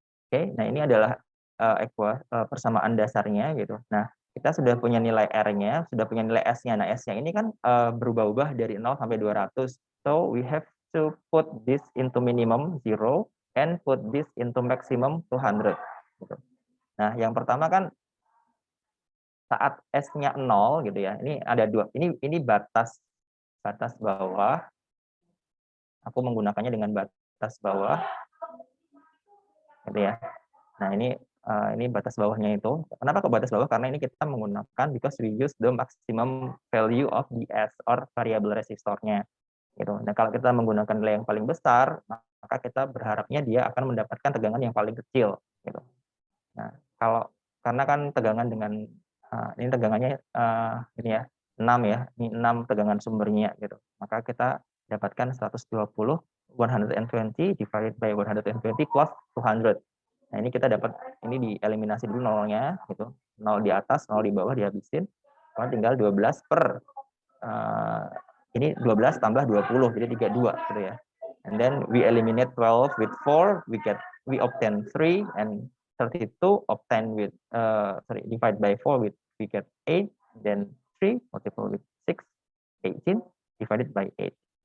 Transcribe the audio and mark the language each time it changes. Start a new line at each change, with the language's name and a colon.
Indonesian: Oke, nah ini adalah persamaan dasarnya gitu. Nah, kita sudah punya nilai R-nya, sudah punya nilai S-nya. Nah, S-nya ini kan berubah-ubah dari 0 sampai 200.
English: So, we have to put this into minimum 0 and put this into maximum 200.
Indonesian: Gitu. Nah, yang pertama kan saat S-nya 0 gitu ya. Ini ada dua. Ini batas bawah. Aku menggunakannya dengan batas bawah. Gitu ya. Nah, ini batas bawahnya itu. Kenapa ke batas bawah? Karena ini kita menggunakan
English: because we use the maximum value of the S
Indonesian: or variable resistornya. Gitu. Nah, kalau kita menggunakan nilai yang paling besar, maka kita berharapnya dia akan mendapatkan tegangan yang paling kecil. Gitu. Nah, karena kan tegangan dengan ini tegangannya ini ya 6 ya, ini 6 tegangan sumbernya gitu. Maka kita dapatkan 120 120
English: divided by
Indonesian: 120 plus 200. Nah, ini kita dapat ini dieliminasi dulu nolnya gitu. 0 di atas, 0 di bawah dihabisin. Karena tinggal 12 per ini 12 tambah 20 jadi 32 gitu ya.
English: And then we eliminate 12 with 4, we obtain 3 and 32 obtain with divide by 4 we get 8, then 3 multiple with 6, 18 divided by 8.